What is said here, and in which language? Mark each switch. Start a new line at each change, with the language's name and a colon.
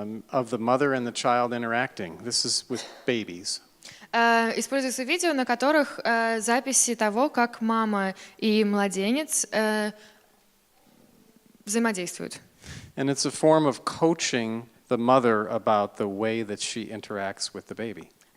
English: Of the mother and the child interacting. This is with babies.
Russian: Используется видео, на которых записи того, как мама и младенец взаимодействуют.
English: And it's a form of coaching the mother about the way that she interacts with the baby.